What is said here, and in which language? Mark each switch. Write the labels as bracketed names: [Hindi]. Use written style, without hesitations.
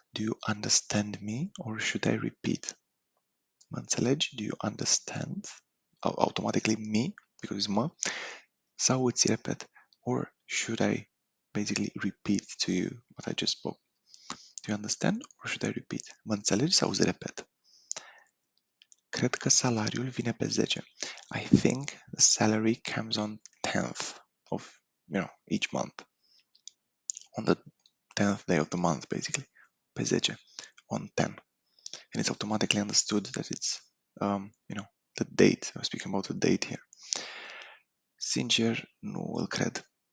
[English] Do you understand me or should I repeat? [Romanian] Mă înțelegi? [English] Do you understand? Automatically me, because it's mă. [Romanian] Sau îți repet? [English] Or should I basically repeat to you what I just spoke? Do you understand or should I repeat? [Romanian] Mă înțelegi sau îți repet? Cred că salariul vine pe 10. [English] I think the salary comes on 10th of, each month. On the 10th day of the month, basically. [Romanian] Pe 10. [English] On 10. And it's automatically understood that it's, the date. I'm speaking about the date here. [Romanian] Sincer, nu îl cred.